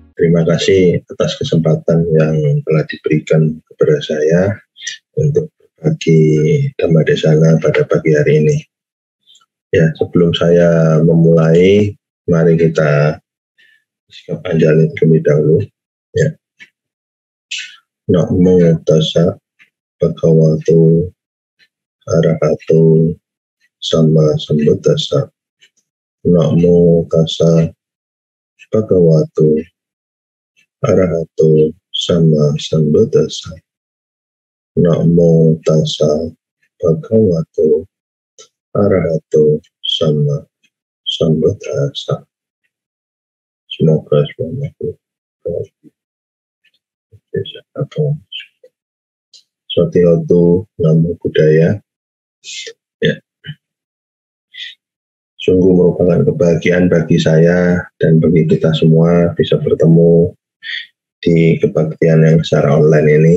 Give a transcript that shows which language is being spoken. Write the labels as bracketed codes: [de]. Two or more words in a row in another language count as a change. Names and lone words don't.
[id] Terima kasih atas kesempatan yang telah diberikan kepada saya untuk berbagi [pi] Dhamma Desana [id] pada pagi hari ini. Ya, sebelum saya memulai, mari kita sikap anjali terlebih dahulu. Ya. [pi] Namo tassa bhagavato arahato sama sambuddhassa. Namo tassa bhagavato arahato sama sambuddhassa. Namo tassa bhagavato arahato sama sambuddhassa. [id] Semoga semuanya [pi] Sotihotu Namo Buddhaya. [id] Ya. Sungguh merupakan kebahagiaan bagi saya dan bagi kita semua bisa bertemu di kebaktian yang secara online ini.